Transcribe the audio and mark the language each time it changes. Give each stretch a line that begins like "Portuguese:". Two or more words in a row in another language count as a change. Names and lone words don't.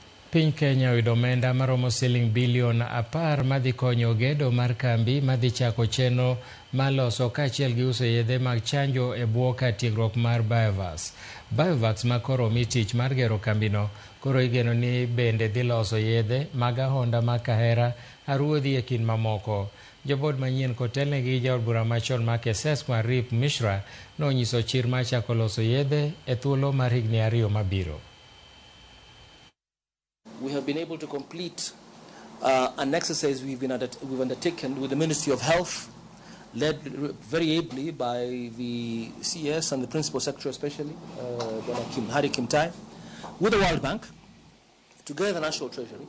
Luo (Kenya and Tanzania): Piny Kenya oyudo omenda maromo siling bilion 10 madhi konyo gedo mar kambi madhi chako chenro maloso kaachiel gi uso yedhe mag chanjo e bwo kar tiegruok mar Biovax ma koro omi tich mar gero kambino. Koro igeno ni bende dhi loso yedhe mag ahonda ma kahera, aruodhi e kind mamoko. Jobod manyien kotelne gi jaod bura machon ma Keses mar Rip Mishra nonyiso chir mar chako loso yedhe e thuolo mar higni 2 mabiro.
English: We have been able to complete an exercise we've undertaken with the Ministry of Health, led very ably by the CS and the Principal Secretary especially, Harry Kimtai, with the World Bank, together the National Treasury.